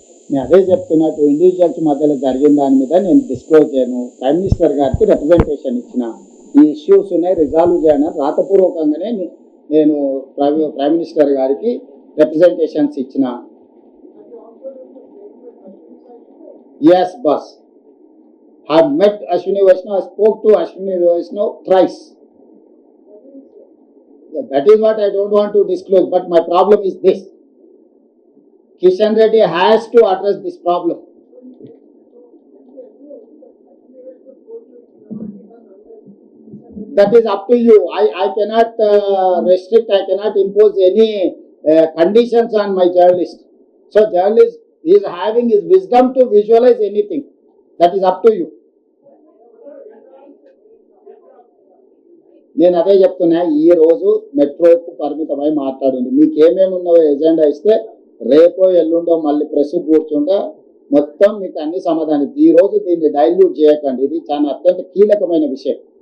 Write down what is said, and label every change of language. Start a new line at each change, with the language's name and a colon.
Telugu: నేను అదే చెప్తున్నా, ఇండివిజువల్స్ మధ్యలో జరిగిన దాని మీద నేను డిస్క్లోజ్ చేయను. ప్రైమ్ మినిస్టర్ గారికి రిప్రజెంటేషన్ ఇచ్చిన, ఈ ఇష్యూస్ ఉన్నాయి రిజాల్వ్ చేయను రాతపూర్వకంగానే నేను ప్రైమ్ మినిస్టర్ గారికి రిప్రజెంటేషన్స్ ఇచ్చిన.
English: Yes boss, I met Ashwini Vaishnav, I spoke to Ashwini Vaishnav thrice. That is what I don't want to disclose, but my problem is this. Kishan Reddy has to address this problem. That is up to you. I cannot restrict, I cannot impose any conditions on my journalist. So journalist is having his wisdom to visualize anything. That is up to you.
Telugu: నేను అదే చెప్తున్నా, ఈ రోజు మెట్రోకు పరిమితమై మాట్లాడండి. మీకు ఏమేమి ఉన్నావో ఎజెండా ఇస్తే రేపో ఎల్లుండో మళ్ళీ ప్రెస్ కూర్చుంటే మొత్తం మీకు అన్ని సమాధానం. ఈ రోజు దీన్ని డైల్యూట్ చేయకండి. ఇది చాలా అత్యంత కీలకమైన విషయం.